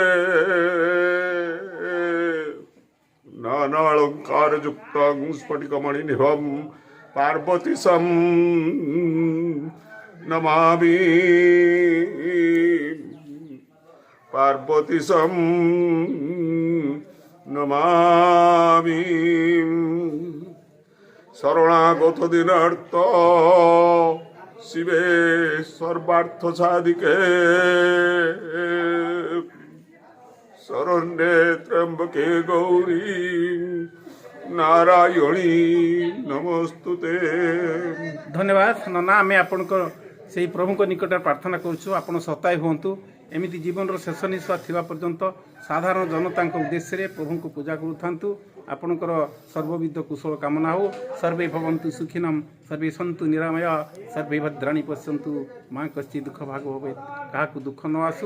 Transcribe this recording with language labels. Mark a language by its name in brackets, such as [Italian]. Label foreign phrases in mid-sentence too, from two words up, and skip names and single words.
[Sanskrit] ନାନାଳଙ୍କାରଯୁକ୍ତଂ ସ୍ଫଟିକମଣିନିଭଂ ପାର୍ବତୀଶଂ ନମାମି ପାର୍ବତୀଶଂ ନମାମି শরণাগত দিনার্থ শিবে সর্বার্থ সাধিকে শরণ্যে ত্র্যম্বকে গৌরী নারায়ণী নমস্তুতে। [Odia] ধন্যবাদ নନା ଆମେ ଆପଣଙ୍କ ସେଇ ପ୍ରଭୁଙ୍କ ନିକଟରେ ପ୍ରାର୍ଥନା କରୁଛୁ ଆପଣ ସତାଇ ହୁଅନ୍ତୁ। ଏମିତି ଜୀବନର ଶେଷ ନିଶ୍ୱାସ ଥିବା ପର୍ଯ୍ୟନ୍ତ ସାଧାରଣ ଜନତାଙ୍କ ଉଦ୍ଦେଶ୍ୟରେ ପ୍ରଭୁଙ୍କୁ ପୂଜା କରୁଥାନ୍ତୁ। ଆପଣଙ୍କର ସର୍ବବିଧ କୁଶଳ କାମନା ହେଉ। [Sanskrit] ସର୍ବେ ଭବନ୍ତୁ ସୁଖିନମ୍, ସର୍ବେ ସନ୍ତୁ ନିରାମୟ, ସର୍ବେ ଭଦ୍ରାଣୀ ପଶ୍ୟନ୍ତୁ, ମା କଶ୍ଚିତ୍ ଦୁଃଖ ଭାଗ ହୋବେ, [Odia] କାହାକୁ ଦୁଃଖ ନ ଆସୁ।